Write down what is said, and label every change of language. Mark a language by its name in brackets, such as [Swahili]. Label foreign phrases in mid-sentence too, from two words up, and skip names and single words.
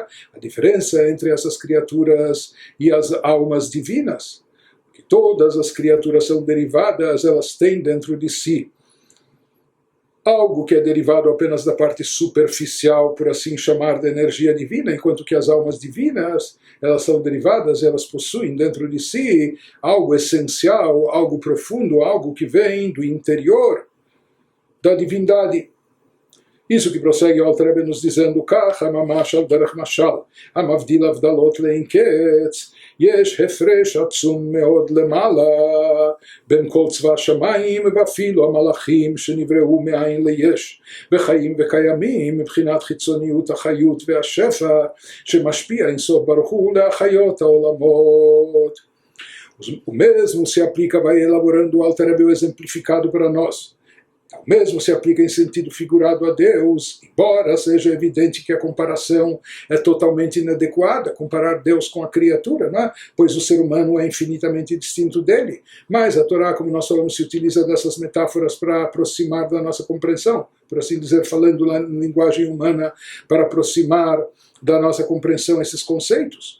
[Portuguese] A diferença entre essas criaturas e as almas divinas, que todas as criaturas são derivadas, elas têm dentro de si algo que é derivado apenas da parte superficial, por assim chamar, da energia divina, enquanto que as almas divinas, elas são derivadas, elas possuem dentro de si algo essencial, algo profundo, algo que vem do interior da divindade. Isso que prossegue o Alter Rebbe nos dizendo, [Hebrew] כך הממש דרך משל, המבדיל הבדלות לאין קץ, יש הפרש עצום מאוד למעלה, בין כל צבא השמיים ואפילו המלאכים שנבראו מאין ליש, וחיים וקיימים מבחינת חיצוניות החיות והשפע, שמשפיע אינסוף ברוך הוא להחיות העולמות. [Portuguese] O mesmo se aplica, vai elaborando o Alter Rebbe o exemplificado para nós. O mesmo se aplica em sentido figurado a Deus, embora seja evidente que a comparação é totalmente inadequada, comparar Deus com a criatura, né? Pois o ser humano é infinitamente distinto dele. Mas a Torá, como nós falamos, se utiliza dessas metáforas para aproximar da nossa compreensão, por assim dizer, falando na linguagem humana, para aproximar da nossa compreensão esses conceitos.